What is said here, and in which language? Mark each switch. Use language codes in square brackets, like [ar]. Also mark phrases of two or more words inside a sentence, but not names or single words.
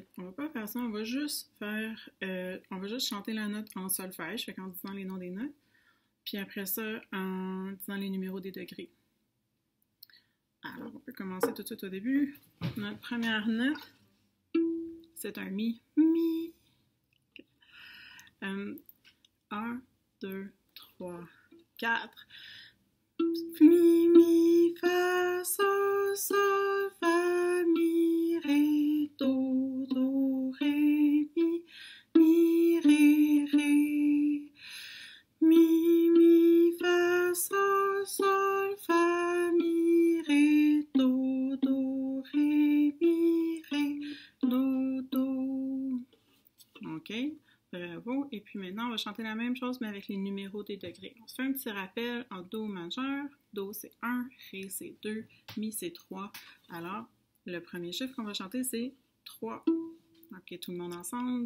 [fr] On va pas faire ça, on va juste chanter la note en solfège, fait qu'en disant les noms des notes, puis après ça, en disant les numéros des degrés. Alors, on peut commencer tout de suite au début. Notre première note, c'est un mi. Mi. 1, 2, 3, 4. Mi, mi, fa, sol, sol, fa, mi, ré, do, do, ré, mi, ré, ré. Mi, mi, fa, sol, sol, fa, mi, ré, do, ré, mi, ré, do. OK? Bravo. Et puis maintenant, on va chanter la même chose, mais avec les numéros des degrés. On se fait un petit rappel en Do majeur. Do, c'est 1. Ré, c'est 2. Mi, c'est 3. Alors, le premier chiffre qu'on va chanter, c'est 3. OK, tout le monde ensemble.